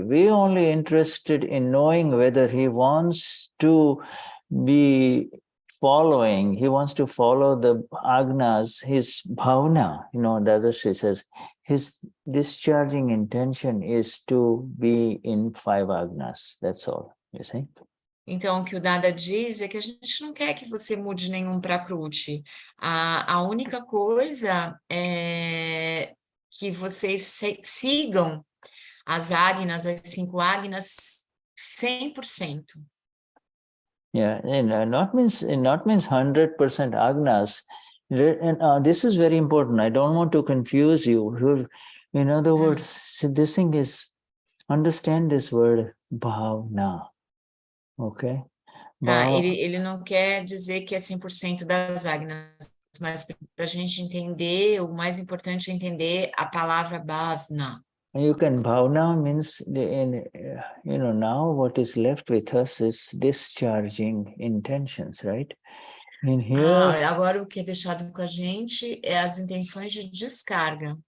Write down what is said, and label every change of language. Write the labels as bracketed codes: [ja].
[en] We're only interested in knowing whether he wants to be following, he wants to follow the agnas, his bhavana. You know, Dadashri says, his discharging intention is to be in 5 agnas. That's all, you see. [pt] Então, o que o Dada diz é que a gente não quer que você mude nenhum Prakriti. A única coisa é que vocês sigam as agnas, as 5 agnas, 100%. [en] Yeah, and not means 100% agnas. And this is very important. I don't want to confuse you. In other words, this thing is, understand this word bhavna. Ok? [pt] Tá, ele não quer dizer que é 100% das agnas, mas para a gente entender, o mais importante é entender a palavra bhavna. [en] You can, bhavna means, now what is left with us is discharging intentions, right? In here, [pt] Agora o que é deixado com a gente é as intenções de descarga.